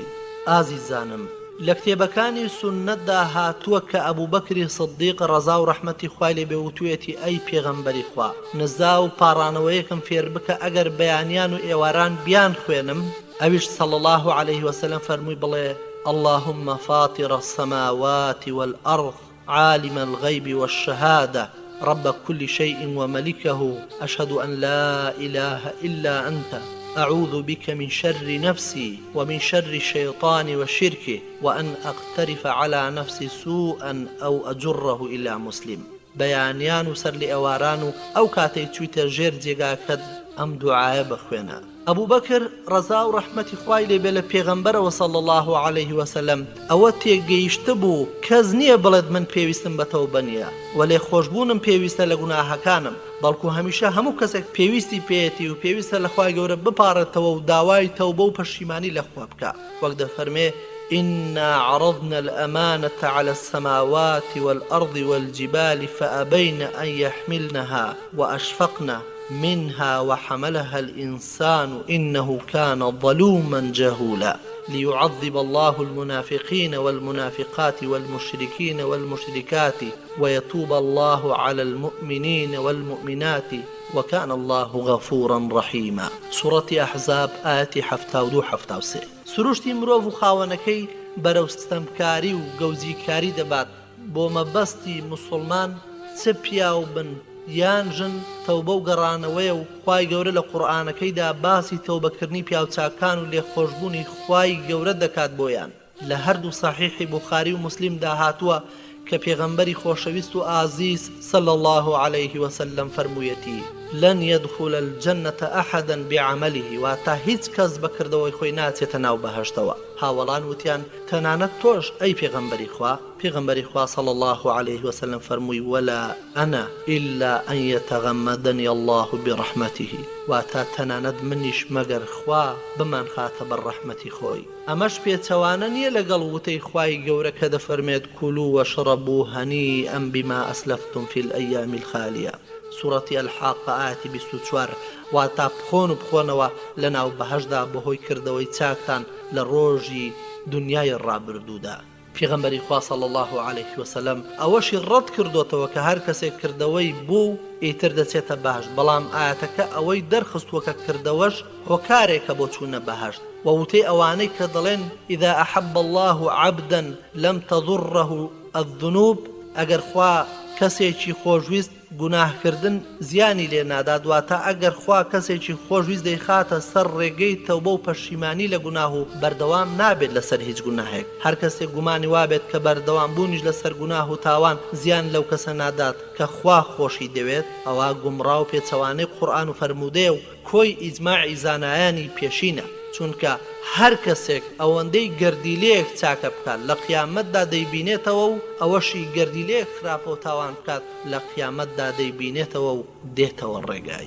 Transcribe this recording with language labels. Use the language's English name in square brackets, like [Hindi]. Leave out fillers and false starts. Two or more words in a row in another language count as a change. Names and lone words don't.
[Central Kurdish] ئازیزانم لە کتێبەکانی سونەتدا هاتووە کە ئەبوو بەکری سدیق ڕەزا و ڕەحمەتی خوای لێ بێ وتوێتی ئەی پێغەمبەری خوا نزا و پاڕانەوەیەکم فێر بکە ئەگەر بەیانیان و ئێواران بیان خوێنم. [Arabic] ئەویش صلی الله عليه وسلم [Central Kurdish] فەرمووی بڵێ [Arabic] اللهم فاطر السماوات والأرض عالم الغيب والشهادة رب كل شيء وملكه أشهد أن لا إله إلا أنت أعوذ بك من شر نفسي ومن شر الشيطان وشركه وأن أقترف على نفسي سوءا أو أجره إلى مسلم. [Central Kurdish] بەیانیان و سەر لێ ئێواران و ئەو کاتەی چوویتە ژێر جێگاکەت ئەم دوعایە بخوێنە. ئەبوو بەکر ڕەزا و ڕەحمەتی خوای لێ بێ لە پێغەمبەرەوە [Arabic] صلی الله عليه وسلم [Central Kurdish] ئەوە تێگەیشتە بوو کەس نییە بڵێت من پێویستم بە تەوبە نییە و لێخۆشبوونم پێویستە لە گوناهەکانم بەڵکو هەمیشە هەموو کەسێک پێویستی پێیەتی و پێویستە لە خوای گەورە بپارێتەوە و داوای تەوبە و پەشیمانی لە خوا بکە. وەک دەفەرمێ [Arabic] إنا عرضنا الأمانة على السماوات والأرض والجبال فأبين أن يحملنها وأشفقن منها وحملها الإنسان إنه كان ظلوما جهولا ليعذب الله المنافقين والمنافقات والمشركين والمشركات ويتوب الله على المؤمنين والمؤمنات وكان الله غفورا رحيما. سورة أحزاب آية 72-73. [Central Kurdish] سروشتی مرۆڤ و خاوەنەکەی بەرەو ستەمکاری و گەوزیکاری دەبات بۆ مەبەستی موسڵمان چ پیا و بن یان ژن تەوبە و گەڕانەوەیە و خوای گەورە لە قورئانەکەیدا باسی تەوبەکردنی پیاوچاکان و لێخۆشبوونی خوای گەورە دەکات بۆیان. لە هەردوو صحیحی بوخاری و مسلمدا هاتووە کە پێغەمبەری خۆشەویست و ئازیز [Arabic] صلی الله عليه وسلم [Central Kurdish] فەرموویەتی [Arabic] لن يدخل الجنة أحدا بعمله [Central Kurdish] واتا هیچ کەس بەکردەوەی خۆی ناچێتە ناو بەهەشتەوە. هاوەڵان وتیان تەنانەت تۆش ئەی پێغەمبەری خوا [Arabic] صلی الله عليه وسلم [Central Kurdish] فەرمووی [Arabic] ولا أنا إلا أن يتغمدني الله برحمته [Central Kurdish] واتا تەنانەت منیش مەگەر خوا بمان خاتە بەر ڕەحمەتی خۆی. ئەمەش پێچەوانە نییە لەگەڵ وتەی خوای گەورە کە دەفەرمێت [Arabic] كلوا واشربوا هنيئا بما أسلفتم في الأيام الخالية. سورة الحاقة آية 24 [Central Kurdish] واتا بخۆن و بخۆنەوە لە ناو بەهەشدا بەهۆی کردەوەی چاکتان لە ڕۆژی دنیای ڕابردوودا. پێغەمبەری خوا [Arabic] صلی الله عليه وسلم [Central Kurdish] ئەوەشی ڕەت کردوتەوە کە هەر کەسێک کردەوەی بوو ئیتر دەچێتە بەهەشت بەڵام ئاەتەکە ئەوەی دەرخستووە کە کردەوەش هۆکارێکە بۆ چوونە بەهەشت ووتەی ئەوانەی کە دەڵێن [Arabic] إذا أحب الله عبدا لم تضره الذنوب [Central Kurdish] ئەگەر خوا کەسێکی خۆشویست گوناهکردن زیانی لێ نادا دواتە ئەگەر خوا کەسێکی خۆشویست دەیخاتە سەر ڕێگەی تەوبە و پەشیمانی لە گوناه و بەردەوام نابێت لەسەر هیچ گوناهێک. هەر کەسێک گومانی وابێت کە بەردەوام بوونیش لەسەر گوناه و تاوان زیان لەو کەسە نادات کە خوا خۆشی دەوێت ئەوە گومڕا و پێچەوانەی قورئان و فەرموودەیە و کۆی ئیجماعی زانایانی پێشینە چونکە هەر کەسێک ئەوەندەی گەردیلەیەک چاکە بکات لە قیامەتدا دەیبینێتەوە و ئەوەشی گەردیلەیەک خراپە و تاوان بکات لە قیامەتدا دەیبینێتەوە و دێتەوە ڕێگای.